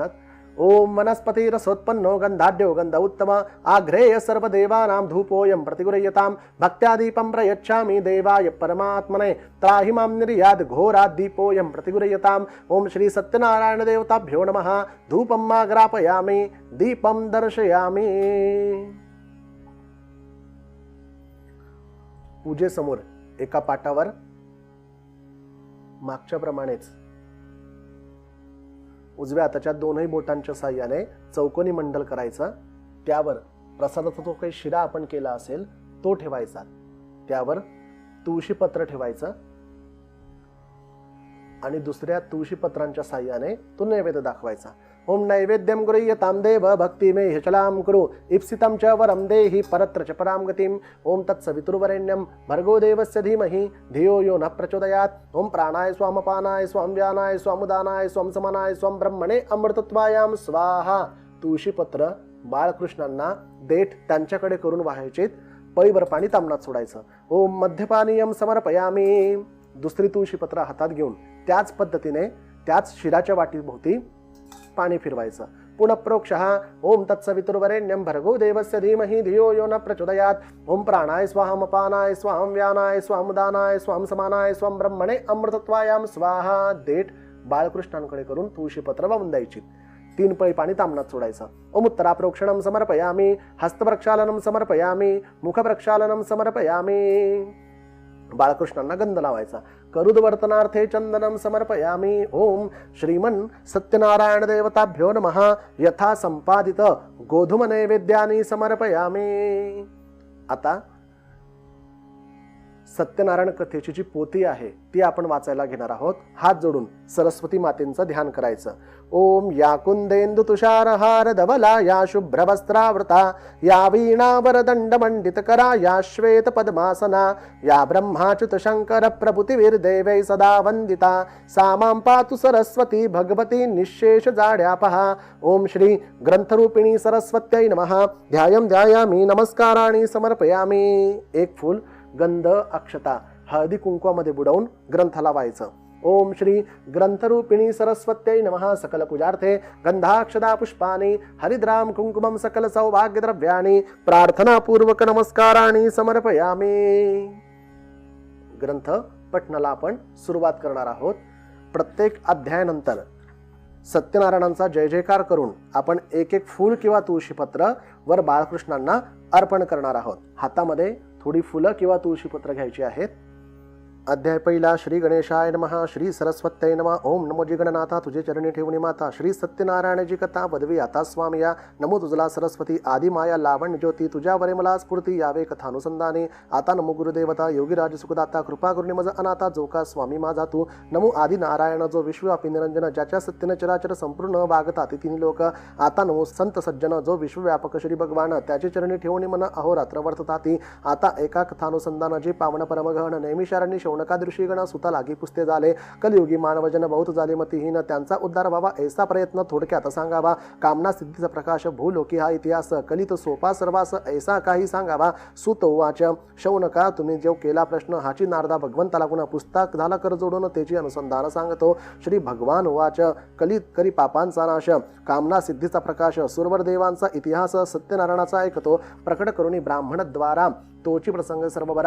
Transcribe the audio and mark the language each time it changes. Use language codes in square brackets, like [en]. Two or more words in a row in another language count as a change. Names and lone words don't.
[sa] ओम वनस्पति रसोत्पन्नो गंधाढ्यो गंध उत्तम आघ्रेय सर्वदेवानां धूपोऽयं प्रतिगृह्यताम्। भक्त्या दीपं प्रयच्छामि देवाय परमात्मने त्राहि मां निर्याद घोरात् दीपोऽयं प्रतिगृह्यताम्। ओम श्री सत्यनारायण देवताभ्यो नमः। धूपं ग्रापयामि दीपं दर्शयामि। [mr] पूजेसमोर एका पाटावर मागच्या प्रमाणेच उजव्या हाताच्या दोनही बोटांच्या साह्याने चौकोनी मंडल करायचा, त्यावर प्रसादाचा जो काही शिरा आपण केला असेल तो ठेवायचा, त्यावर तुळशी पत्र ठेवायचं आणि दुसऱ्या तुळशी पत्रांच्या साह्याने तो नैवेद्य दाखवायचा. [sa] ओम नैवेद्यम गृह्यतां देव भक्तिमे ह्यचलां कुरु इप्सितं च वरं देहि परत्र च परां गतिं. ओम तत्सवितुर्वरेण्यं भर्गो देवस्य धीमहि धियो यो न प्रचोदयात्. ओम प्राणाय स्वामपानाय स्वाम व्यानाय स्वामुदानाय स्वाम समानाय स्वाम ब्रह्मणे अमृतत्वायां स्वाहा. [mr] तुळशीपत्र बाळकृष्णांना देठ त्यांच्याकडे करून वाहायचे, पळीभर पाणी तांबणात सोडायचं. [sa] ओम मध्यपानीयम समर्पयामी. [mr] दुसरी तुळशीपत्र हातात घेऊन त्याच पद्धतीने त्याच शिराच्या वाटीभोवती पाणी फिरवायचं. [sa] पुनः प्रोक्षः ओम तत्सवितुर्वरेण्यं भर्गो देवस्य धीमहि धियो यो न प्रचोदयात्. ओम प्राणाय स्वाहमपानाय स्वाहं व्यानाय स्वामुदानाय स्वाम समानाय स्वाम ब्रह्मणे अमृतत्वायां स्वाहा. [mr] देठ बाळकृष्णांकडे करून तुळशीपत्र वाहून द्यायची. 3 पळी पाणी तांबणात सोडायचं. [sa] ओम उत्तरा प्रोक्षणं समर्पयामी. हस्तप्रक्षालनं समर्पयामी. मुखप्रक्षालनं समर्पयामी. [mr] बाळकृष्णांना गंध लावायचा. [sa] करुदवर्तनार्थे चंदनं समर्पयामी. ओम श्रीमन सत्यनारायण देवताभ्यो नमः. यथा संपादित गोधूम नैवेद्यानि समर्पयामी. [mr] आता सत्यनारायण कथेची जी पोथी आहे ती आपण वाचायला घेणार आहोत. हात जोडून सरस्वती मातेचं ध्यान करायचं. [sa] ओम या कुंदेंदु तुषारहार धवला या शुभ्रवस्त्रावृता या वीणावरदंड मंडितकरा या श्वेत पद्मासना या ब्रह्माच्युत शंकर प्रभुतिवीर देवै सदा वंदिता सा मां पातु सरस्वती भगवती निःशेष जाड्यापहा. ओम श्री ग्रंथरूपिणी सरस्वत्यै नमः. ध्यायं ध्यायामि नमस्काराणि समर्पयामि. [mr] एक फूल गंध अक्षता हळदी कुंकवामध्ये बुडवून ग्रंथाला वाहायचं. [sa] ओम श्री ग्रंथरूपिणी सरस्वत्यै नमः. सकल पूजार्थे गंधाक्षदा पुष्पानि हरिद्राम कुंकुमं सकल सौभाग्य द्रव्याणि प्रार्थना पूर्वक नमस्काराणि समर्पयामि. [mr] ग्रंथ पठणाला आपण सुरुवात करणार आहोत. प्रत्येक अध्यायानंतर सत्यनारायणांचा जय जयकार करून आपण एक एक फूल किंवा तुळशीपत्र वर बाळकृष्णांना अर्पण करणार आहोत. हातामध्ये थोडी फुलं किंवा तुळशीपत्र घ्यायची आहेत. अध्याय पहिला. [sa] श्री गणेशाय नमः. श्री सरस्वत्यै नमः. [mr] ओम नमो जी गणनाथा तुझे चरणी ठेवणी माता. श्री सत्यनारायणाची कथा वदवी आता स्वामिया. नमो तुझला सरस्वती आदि माया लावण्य ज्योती तुझ्यावरे मला स्फूर्ती यावे कथानुसंधाने. आता नमो गुरुदेवता योगीराज सुखदाता कृपा करुणी मज अनाथा जो का स्वामी माझा तू. नमो आदि नारायण जो विश्वव्यापी निरंजन ज्याच्या सत्यन चराचर संपूर्ण वागता ती तिन्ही लोक. आता नमो संत सज्जन जो विश्वव्यापक श्री भगवान त्याचे चरणी ठेवणी मन अहोरात्र वर्तताती. आता एका कथानुसंधान जे पावन परमगहन नैमिषारण्य शौनकादृशी गण सुता लागी पुसते झाले. कलियुगी मानवजन बहुत झाले मतिहीन त्यांचा उद्धार व्हावा ऐसा प्रयत्न थोडक्यात सांगावा. कामना सिद्धीचा प्रकाश भूलोकी हा इतिहास कलित सोपा सर्वास ऐसा काही सांगावा. [sa] सुत उवाच [mr] शौनका तुम्ही जो केला प्रश्न हाची नारदा भगवंताला गुण पुस्तक झाला कर जोडून त्याची अनुसंधान सांगतो. [sa] श्री भगवान उवाच [mr] कलित करी पापांचा नाश कामना सिद्धीचा प्रकाश सुरवर देवांचा इतिहास सत्यनारायणाचा ऐकतो प्रकट करुणी ब्राह्मणद्वारा तोची प्रसंग सर्व बरा.